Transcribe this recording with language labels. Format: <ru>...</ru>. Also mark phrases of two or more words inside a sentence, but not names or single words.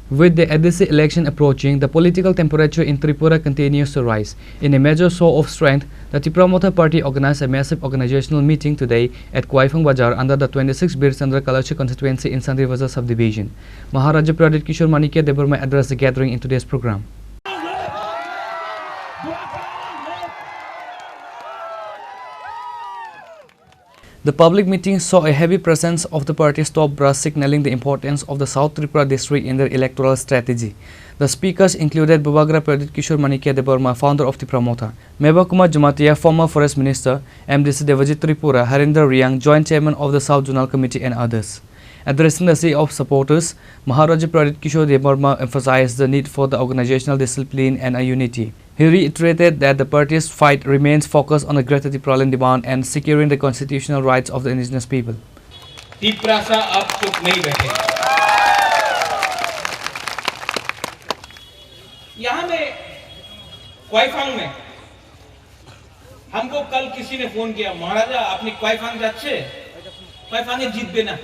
<en>With the ADC election approaching, the political temperature in Tripura continues to rise. In a major show of strength, the Tripura Motha Party organized a massive organizational meeting today at Kwaifang Bazar under the 26th Bir Chandra Kalashi constituency in Sandri Bazar subdivision. Maharaja Pradit Kishore Manikya Debarma addressed the gathering in today's program. The public meeting saw a heavy presence of the party's top brass, signaling the importance of the South Tripura district in their electoral strategy. The speakers included Babagra Pradit Kishore Manikya Debarma, founder of Tripura Motha, Meba Kumar Jamatia, former Forest Minister, MDC Devajit Tripura, Harinder Riang, Joint Chairman of the South Zonal Committee and others. Addressing the sea of supporters, Maharaja Pradit Kishore Debarma emphasized the need for the organizational discipline and a unity. He reiterated that the party's fight remains focused on the Greater Tripuran demand and securing the constitutional rights of the indigenous people.</en> <hi>तिपरासा अब चुप नहीं बैठे। यहाँ में क्वाइफांग में हमको कल किसी ने फोन किया, महाराजा</hi> <bn>আপনি ক্বাইফাং যাচ্ছে, ক্বাইফাঙে জিতবে না।</bn>